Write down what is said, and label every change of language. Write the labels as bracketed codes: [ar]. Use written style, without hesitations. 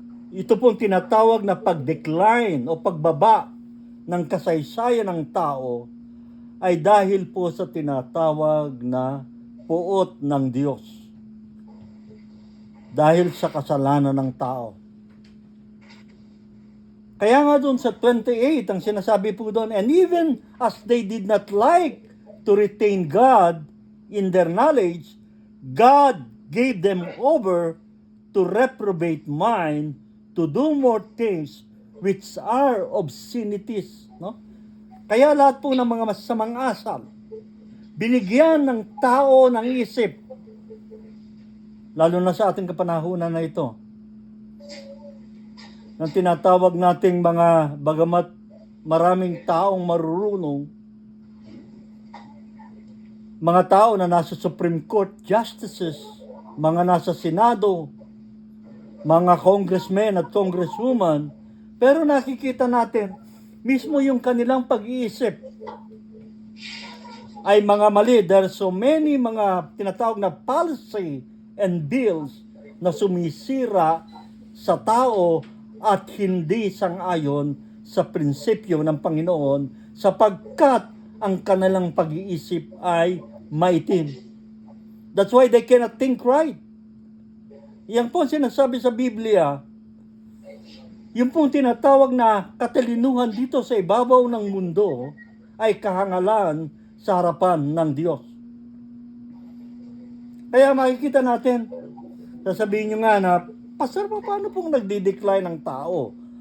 [tl] Ito pong tinatawag na pag-decline o pagbaba ng kasaysayan ng tao ay dahil po sa tinatawag na puot ng Diyos. Dahil sa kasalanan ng tao. Kaya nga doon sa 28, ang sinasabi po doon, [en] and even as they did not like to retain God in their knowledge, God gave them over to reprobate mind, to do more things which are obscenities. [tl] No? Kaya lahat po ng mga masasamang asal, binigyan ng tao ng isip, lalo na sa ating kapanahunan na ito, ng tinatawag nating mga, bagamat maraming taong marurunong, mga tao na nasa Supreme Court justices, mga nasa Senado, mga congressmen at congresswoman, pero nakikita natin, mismo yung kanilang pag-iisip ay mga mali. [en] There are so many [tl] mga tinatawag na policy and bills na sumisira sa tao at hindi sang-ayon sa prinsipyo ng Panginoon sapagkat ang kanilang pag-iisip ay maitim. [en] That's why they cannot think right. [tl] Yan po sinasabi sa Biblia, yung pong tinatawag na katalinuhan dito sa ibabaw ng mundo ay kahangalan sa harapan ng Diyos. Kaya makikita natin, sasabihin nyo nga na, Pastor, paano pong nagdi-decline ang tao?